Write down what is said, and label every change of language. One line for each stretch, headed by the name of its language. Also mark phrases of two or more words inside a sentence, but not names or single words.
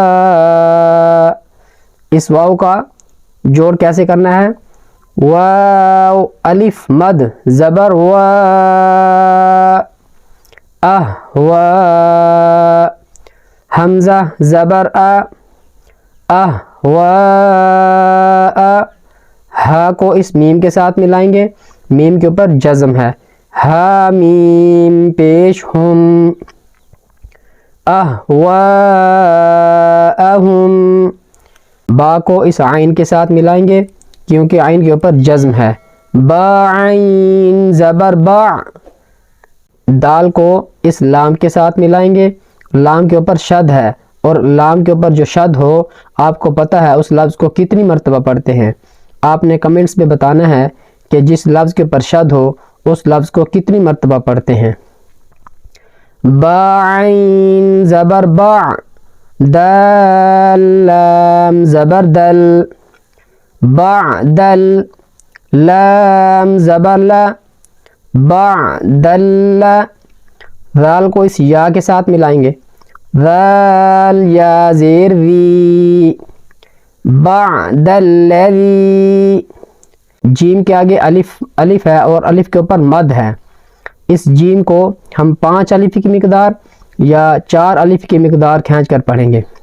Urdu: اس واو کا جوڑ کیسے کرنا ہے، واو الف مد زبر وا، وا، حمزہ زبر وا، ہا کو اس میم کے ساتھ ملائیں گے، میم کے اوپر جزم ہے، ہا میم پیش ہم، اہواہم، با کو اس عین کے ساتھ ملائیں گے کیونکہ عین کے اوپر جزم ہے، با عین زبر با، دال کو اس لام کے ساتھ ملائیں گے، لام کے اوپر شد ہے اور لام کے اوپر جو شد ہو آپ کو پتہ ہے اس لفظ کو کتنی مرتبہ پڑھتے ہیں، آپ نے کمنٹس میں بتانا ہے کہ جس لفظ کے اوپر شد ہو اس لفظ کو کتنی مرتبہ پڑھتے ہیں، با عین زبر با، دال لام زبر دل، بعدل، لام زبر لا، بعدل، ذال کو اس یا کے ساتھ ملائیں گے، ذال یا زیر وی، بعد الذی، جیم کے آگے الف ہے اور الف کے اوپر مد ہے، اس جیم کو ہم 5 الف کی مقدار یا 4 الف کی مقدار کھینچ کر پڑھیں گے،